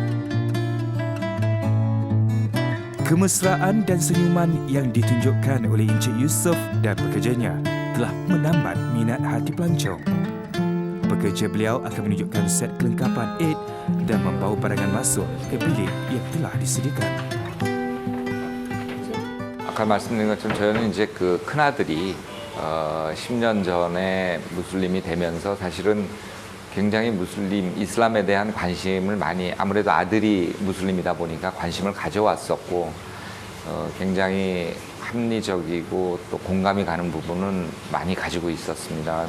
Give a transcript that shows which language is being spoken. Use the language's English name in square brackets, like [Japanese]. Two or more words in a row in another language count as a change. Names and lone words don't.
[Malay] Kemesraan dan senyuman yang ditunjukkan oleh Encik Yusof dan pekerjanya telah menambat minat hati pelancong. Pekerja beliau akan menunjukkan set kelengkapan Aid dan membawa barangan masuk ke bilik yang telah disediakan. [Korean] 아까 말씀드린 것처럼 저는 이제 그 큰아들이 10년 전에 무슬림이 되면서 사실은 굉장히 무슬림, 이슬람에 대한 관심을 많이, 아무래도 아들이 무슬림이다 보니까 관심을 가져왔었고 굉장히 합리적이고 또 공감이 가는 부분은 많이 가지고 있었습니다.